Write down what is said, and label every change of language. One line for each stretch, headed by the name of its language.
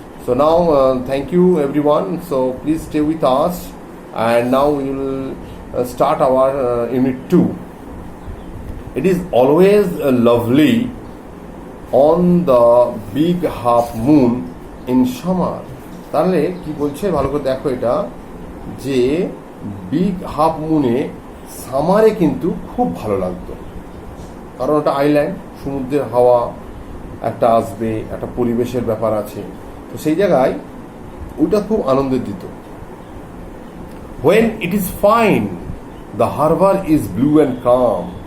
English: So now thank you everyone. So please stay with us, and now we will start our Unit 2. It is always lovely on the big half moon in summer.
Bangla: তাহলে কি বলছে ভালো করে দেখো, এটা যে big half মুনে সামারে কিন্তু খুব ভালো লাগতো, কারণ ওটা আইল্যান্ড, সমুদ্রের হাওয়া একটা আসবে, একটা পরিবেশের ব্যাপার আছে, তো সেই জায়গায় ওটা খুব আনন্দ দিত।
English: When it is fine, the harbor is blue and calm.